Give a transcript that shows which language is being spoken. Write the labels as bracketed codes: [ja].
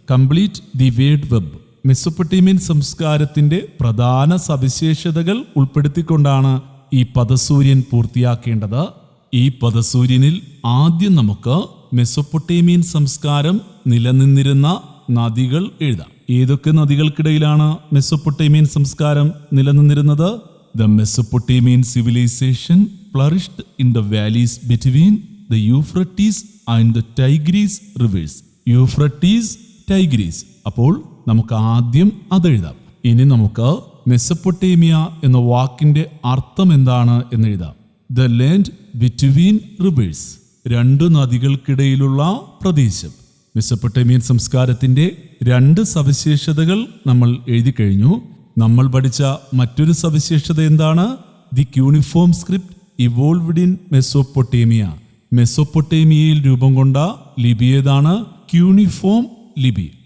[en] Complete the word web. [ml] Mesopotamian സംസ്കാരത്തിന്റെ പ്രധാന സവിശേഷതകൾ ഉൾപ്പെടുത്തിക്കൊണ്ടാണ് ഈ പദസൂര്യൻ പൂർത്തിയാക്കേണ്ടത്. ഈ പദസൂര്യനിൽ ആദ്യം നമുക്ക് മെസൊപ്പൊട്ടേമിയൻ സംസ്കാരം നിലനിന്നിരുന്ന നദികൾ എഴുതാം. ഏതൊക്കെ നദികൾക്കിടയിലാണ് മെസൊപ്പൊട്ടേമിയൻ സംസ്കാരം നിലനിന്നിരുന്നത്? [en] The Mesopotamian civilization flourished in the valleys between the Euphrates and the Tigris rivers. [ml] Euphrates, Tigris. അപ്പോൾ നമുക്ക് ആദ്യം അതെഴുതാം. ഇനി നമുക്ക് മെസൊപ്പൊട്ടേമിയ എന്ന വാക്കിന്റെ അർത്ഥം എന്താണ് എന്നെഴുതാം. [en] The land between rivers. [ml] രണ്ട് നദികൾക്കിടയിലുള്ള പ്രദേശം. മെസൊപ്പൊട്ടേമിയൻ സംസ്കാരത്തിന്റെ രണ്ട് സവിശേഷതകൾ നമ്മൾ എഴുതി കഴിഞ്ഞു. നമ്മൾ പഠിച്ച മറ്റൊരു സവിശേഷത എന്താണ്? [en] The cuneiform script evolved in Mesopotamia. [ml] മെസൊപ്പൊട്ടേമിയയിൽ രൂപം കൊണ്ട ലിപി ഏതാണ്? ക്യൂണിഫോം ലിപി.